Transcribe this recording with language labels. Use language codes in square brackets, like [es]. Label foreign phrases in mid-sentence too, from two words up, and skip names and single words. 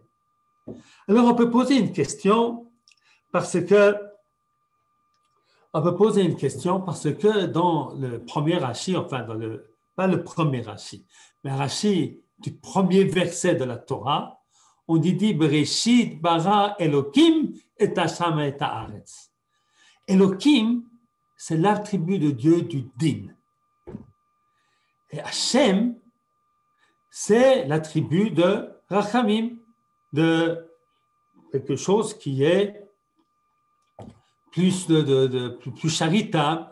[fr] Alors, on peut poser une question parce que dans le premier Rashi, enfin, pas le premier Rashi, mais Rashi du premier verset de la Torah, on dit [he] בראשית ברא אלוקים את השם את הארץ. [fr] Elokim, c'est l'attribut de Dieu du din. Et Hashem, c'est l'attribut de Rachamim, de quelque chose qui est plus charitable.